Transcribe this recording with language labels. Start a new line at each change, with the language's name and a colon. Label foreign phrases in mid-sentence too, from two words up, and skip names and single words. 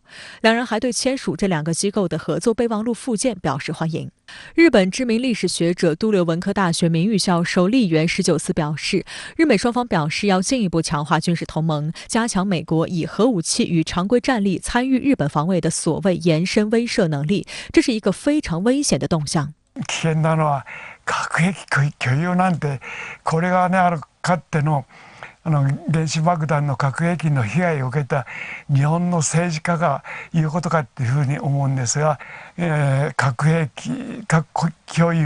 Chinese: 两人还对签署这2个机构的合作备忘录附件表示欢迎。日本知名历史学者都留文科大学名誉教授立原19四表示，日美双方表示要进一步强化军事同盟，加强美国以核武器与常规战力参与日本防衛的所謂延伸威慑能力，这是一個非常危險的動向。
Japanese: 危険なのは核兵器共有なんて、これがね、かつての原子爆弾の核兵器の被害を受けた日本の政治家が言うことかっていうふうに思うんですが、核兵器核共有